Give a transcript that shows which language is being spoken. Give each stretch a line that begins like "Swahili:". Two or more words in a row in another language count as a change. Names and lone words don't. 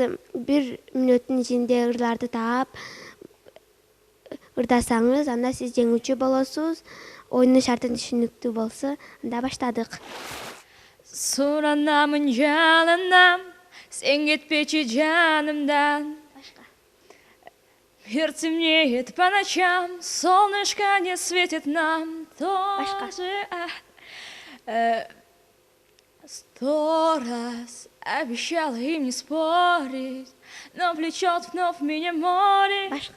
Kyrgyz: 1 мүнөттүн ичинде ырларды таап ырдасаңыз, анда сиз жеңүүчү болосуз. Оюндун шартын түшүнүктүү болсо, анда баштадык. Суранамын жалынам, сен кетпечи жанымдан.
Russian: Мир темнеет по ночам, солнышко не светит нам тоже. 100 раз обещала им не спорить, но влечет вновь меня море.